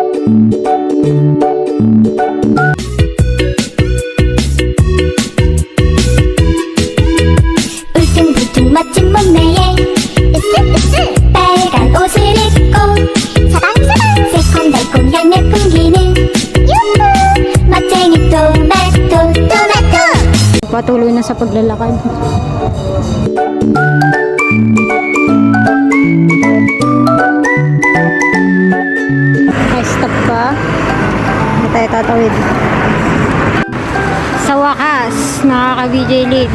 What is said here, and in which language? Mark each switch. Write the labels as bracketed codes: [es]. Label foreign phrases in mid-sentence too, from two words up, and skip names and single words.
[ko] 울퉁불퉁 멋진 몸매에 으쓱으쓱 빨간 옷을 입고 사방사방 새콤달콤 향내 풍기는 유후 멋쟁이 토마토. [tl] Patuloy na sa paglalakad. Stop ka. Hindi tayo tatawid. Sa wakas, nakaka-VJ late.